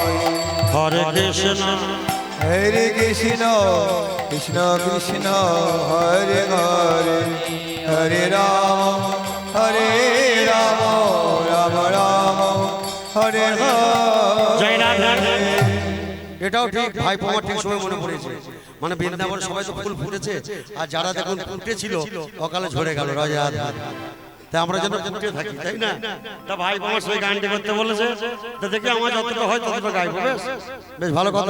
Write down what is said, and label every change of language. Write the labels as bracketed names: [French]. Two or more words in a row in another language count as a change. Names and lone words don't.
[Sanskrit] हरे कृष्ण हरे कृष्ण कृष्ण कृष्ण हरे हरे हरे राम हरे राम राम राम हरे हरे. [Bangla] এটাও ঠিক ভাই তোমার ঠিক সময় মনে পড়েছে। মানে বৃন্দাবন সবাই তো ফুল ফুটেছে, আর যারা দেখুন ফুটেছিল অকালে ঝরে গেল রাজা। তাই আমরা যেন ফুটে থাকি, তাই না? তা ভাই তোমার সেই গানটি করতে বলেছে, তা দেখি আমার যতটা হয় ততটা গাইবো। বেশ বেশ ভালো কথা।